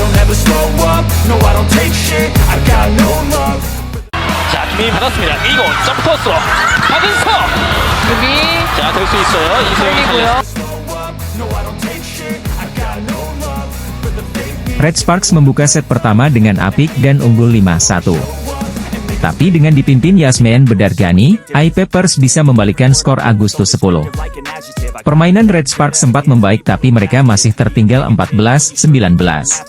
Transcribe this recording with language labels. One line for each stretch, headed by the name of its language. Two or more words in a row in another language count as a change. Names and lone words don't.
English: never slow up, no I don't take shit, I got no love.
Korean: 자, 김민희 받았습니다. 이거 점프 토스로 박은서. 여기 자, 될 수 있어요. 이소영이 걸리고요.
Indonesian: Red Sparks membuka set pertama dengan apik dan unggul 5-1. Tapi dengan dipimpin Yasmin Bedargani, iPeppers bisa membalikkan skor Agustus 10. Permainan Red Sparks sempat membaik tapi mereka masih tertinggal 14-19.